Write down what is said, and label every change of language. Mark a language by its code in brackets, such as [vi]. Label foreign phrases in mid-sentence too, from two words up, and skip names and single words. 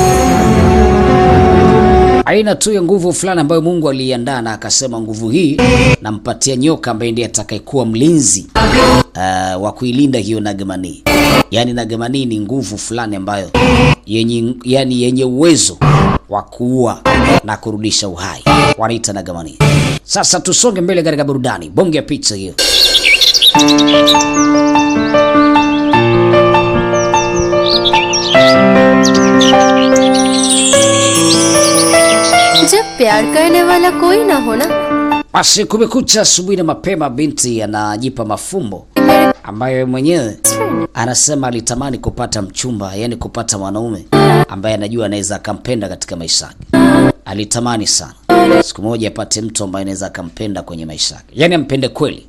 [sw] Aina tu ya nguvu fulani ambayo Mungu aliiandaa na akasema nguvu hii nampatia nyoka ambaye ndiye atakayekuwa mlinzi wa kuilinda hiyo Nagamani. Yani Nagamani ni nguvu fulani ambayo yenye uwezo wa kuua na kurudisha uhai. Wanaita Nagamani. Sasa tusonge mbele katika burudani. Bonge ya picha hiyo. [hi] जब प्यार करने वाला कोई ना हो ना. [sw] Basi kumekucha asubuhi na mapema, binti anajipa mafumbo ambaye mwenyewe anasema alitamani kupata mchumba, yani kupata mwanaume ambaye anajua anaweza akampenda katika maisha yake. Alitamani sana siku moja apate mtu ambaye anaweza akampenda kwenye maisha yake, yani ampende kweli.